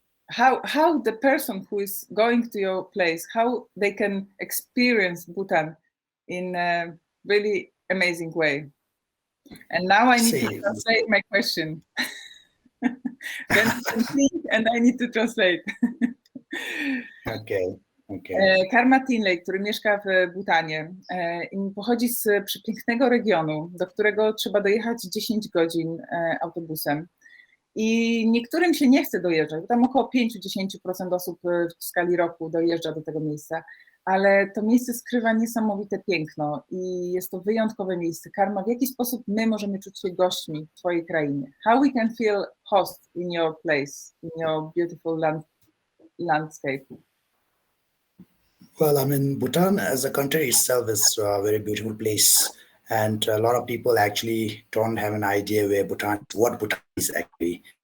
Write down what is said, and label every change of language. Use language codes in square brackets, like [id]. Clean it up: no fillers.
[en] How the person who is going to your place, how they can experience Bhutan in a really amazing way. And now I need to translate my question. Then think and I need to translate. Okay. [pl] Karma Thinley, który mieszka w Bhutanie, pochodzi z przepięknego regionu, do którego trzeba dojechać 10 godzin autobusem. I niektórym się nie chce dojeżdżać, bo tam około 5-10% osób w skali roku dojeżdża do tego miejsca, ale to miejsce skrywa niesamowite piękno i jest to wyjątkowe miejsce. Karma, w jaki sposób my możemy czuć się gośćmi w twojej krainie? [en] How we can feel host in your place, in your beautiful landscape? Well, I mean, Bhutan as a country itself is a very beautiful place. And a lot of people actually don't have an idea what Bhutan is actually.